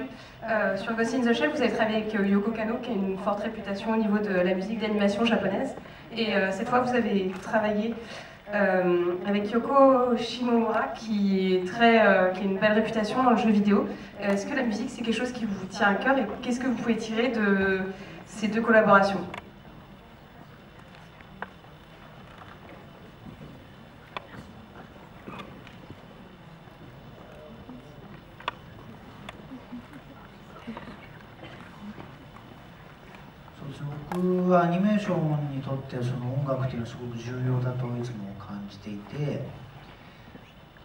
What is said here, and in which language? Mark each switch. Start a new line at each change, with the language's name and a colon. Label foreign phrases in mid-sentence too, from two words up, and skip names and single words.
French: Sur Ghost in the Shell, vous avez travaillé avec Yoko Kanno, qui a une forte réputation au niveau de la musique d'animation japonaise. Et cette fois, vous avez travaillé avec Yoko Shimomura, qui a une belle réputation dans le jeu vidéo. Est-ce que la musique, c'est quelque chose qui vous tient à cœur et qu'est-ce que vous pouvez tirer de ces deux collaborations?
Japanese: 僕はアニメーションにとってその音楽というのはすごく重要だといつも感じていて、ア